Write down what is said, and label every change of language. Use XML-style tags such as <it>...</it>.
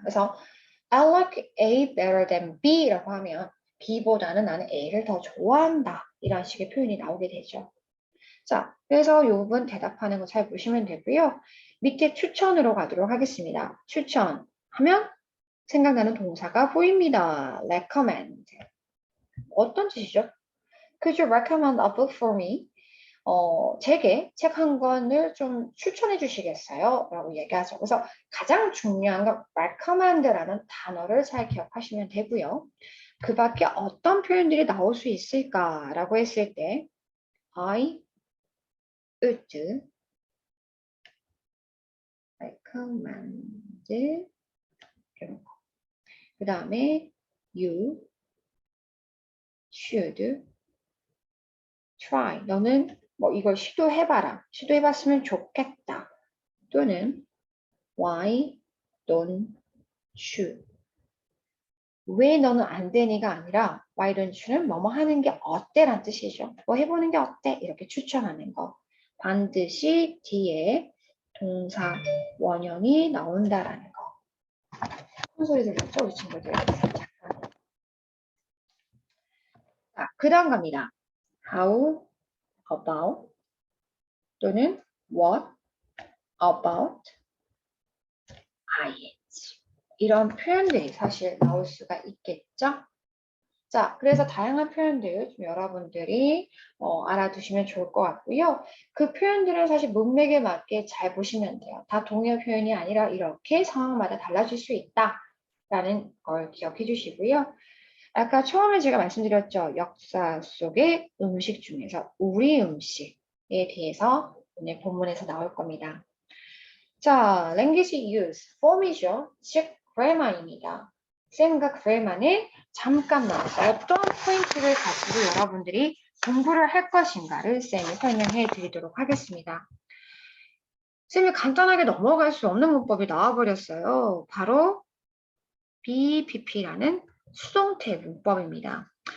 <ko>그래서</ko> <en>I like A better than B</en> <ko>라고 하면 B보다는 나는 A를 더 좋아한다. 이런 식의 표현이 나오게 되죠. 자, 그래서 이 부분 대답하는 거 잘 보시면 되고요. 밑에 추천으로 가도록 하겠습니다. 추천하면 생각나는 동사가 보입니다. recommend. 어떤 뜻이죠?</ko> <en>Could you recommend a book for me?</en> <ko>제게 책 한 권을 좀 추천해 주시겠어요? 라고 얘기하죠. 그래서 가장 중요한 건 recommend라는 단어를 잘 기억하시면 되고요. 그 밖에 어떤 표현들이 나올 수 있을까라고 했을 때</ko> <en>I would recommend</en> <ko>이런 거. 그 다음에</ko> <en>you should try.</en> <ko>너는 뭐 이걸 시도해봐라. 시도해봤으면 좋겠다. 또는</ko> <en>why don't you?</en> <ko>왜 너는 안 되니가 아니라</ko> <en>why don't you</en> <ko>는 뭐뭐 하는 게 어때? 라는 뜻이죠. 뭐 해보는 게 어때? 이렇게 추천하는 거. 반드시 뒤에 동사 원형이 나온다라는 거. 큰 소리 들렸죠? 우리 친구들. 잠깐. 자, 그 다음 갑니다.</ko> <en>How about</en> <ko>또는</ko> <en>what about it.</en> <ko>이런 표현들이 사실 나올 수가 있겠죠? 자, 그래서 다양한 표현들 좀 여러분들이 알아두시면 좋을 것 같고요. 그 표현들은 사실 문맥에 맞게 잘 보시면 돼요. 다 동의어 표현이 아니라 이렇게 상황마다 달라질 수 있다라는 걸 기억해 주시고요. 아까 처음에 제가 말씀드렸죠. 역사 속의 음식 중에서 우리 음식에 대해서 오늘 본문에서 나올 겁니다. 자, language use, form이죠. 즉, grammar입니다. 쌤과 grammar는 잠깐만 어떤 포인트를 가지고 여러분들이 공부를 할 것인가를 쌤이 설명해 드리도록 하겠습니다. 쌤이 간단하게 넘어갈 수 없는 문법이 나와버렸어요. 바로 BPP라는 수동태 문법입니다.</ko>